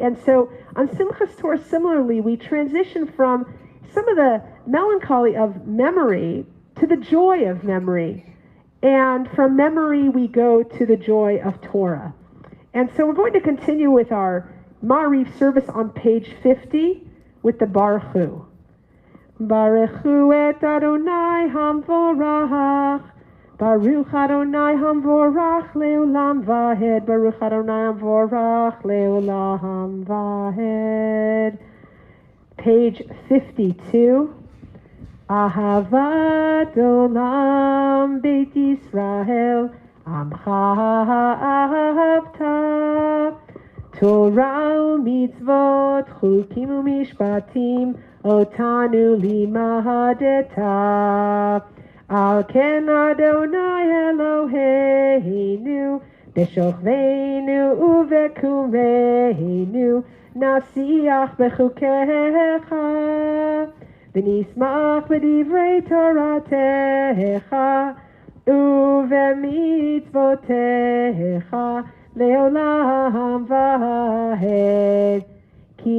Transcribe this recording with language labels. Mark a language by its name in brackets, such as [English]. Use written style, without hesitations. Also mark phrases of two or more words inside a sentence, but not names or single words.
[English] And so on Simchat Torah, similarly, we transition from some of the melancholy of memory to the joy of memory, and from memory we go to the joy of Torah. And so we're going to continue with our Ma'ariv service on page 50 with the [Hebrew] ברוך הוא. ברוך הוא את אדוני המבורך. ברוך אדוני המבורך לעולם ועד. ברוך אדוני המבורך לעולם ועד. [English] Page 52. [Hebrew] אהבת עולם בית ישראל עמך אהבת. תורה ומצוות חוקים ומשפטים אותנו למדת. על כן אדוני אלוהינו, בשכבנו ובקומנו נשיח בחקיך ונשמח בדברי תורתך ובמצוותיך לעולם ועד כי